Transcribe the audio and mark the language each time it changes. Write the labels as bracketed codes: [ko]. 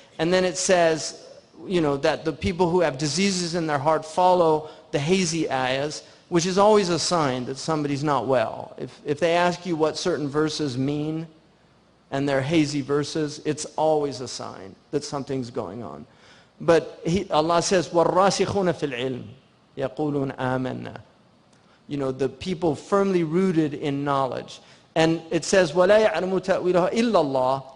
[en] And then it says, that the people who have diseases in their heart follow the hazy ayahs, which is always a sign that somebody's not well. If they ask you what certain verses mean, and they're hazy verses, it's always a sign that something's going on. But Allah says, [ar] وَالرَّاسِخُونَ فِي الْعِلْمِ يَقُولُونَ آمَنَّا. [en] The people firmly rooted in knowledge. And it says, [ar] وَلَا يَعْلَمُ تَأْوِيلَهَا إِلَّا اللَّهِ.